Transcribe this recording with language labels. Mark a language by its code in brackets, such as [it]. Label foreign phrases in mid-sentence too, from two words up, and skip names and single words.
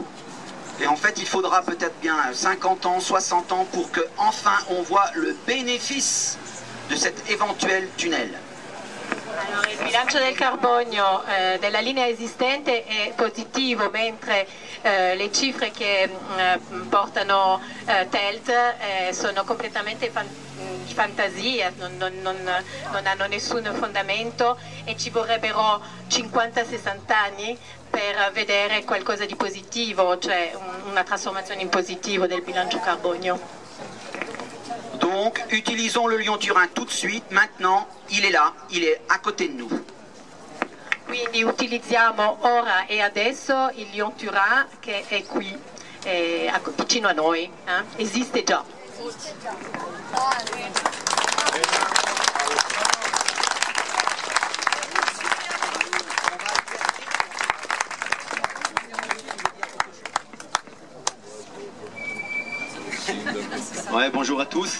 [fr] Et en fait, il faudra peut-être bien 50 ans, 60 ans pour que enfin on voit le bénéfice de cet éventuel tunnel. [it] Allora, il bilancio del carbonio della linea esistente è positivo, mentre le cifre che portano TELT sono completamente di fantasia, non hanno nessun fondamento e ci vorrebbero 50-60 anni per vedere qualcosa di positivo, cioè una trasformazione in positivo del bilancio carbonio. [fr] Donc, utilisons le Lyon-Turin tout de suite, maintenant, il est là, il est à côté de nous. [it] Quindi utilizziamo ora e adesso il Lyon-Turin che è qui, vicino a noi, esiste già. [fr] Ouais, bonjour à tous.